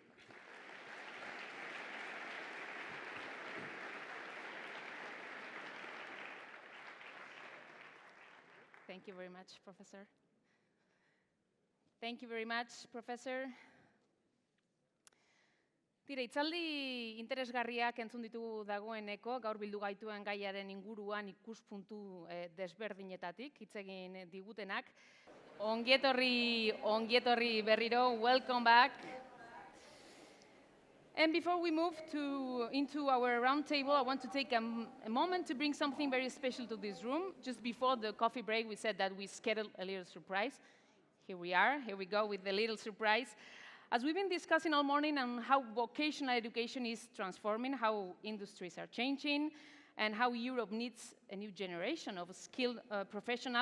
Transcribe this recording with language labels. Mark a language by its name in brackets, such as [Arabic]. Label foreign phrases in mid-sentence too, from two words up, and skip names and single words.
[English] Thank you very much, Professor. Thank you very much, Professor. [Basque] Tira, itzaldi interesgarriak entzun ditugu dagoeneko, gaur bildu gaituen gaiaren inguruan ikuspuntu desberdinetatik, hitz egin digutenak. Ongietorri berriro, [English] welcome back. And before we move into our roundtable, I want to take a moment to bring something very special to this room. Just before the coffee break, we said that we scheduled a little surprise. Here we are, here we go with the little surprise. As we've been discussing all morning on how vocational education is transforming, how industries are changing, and how Europe needs a new generation of skilled professionals.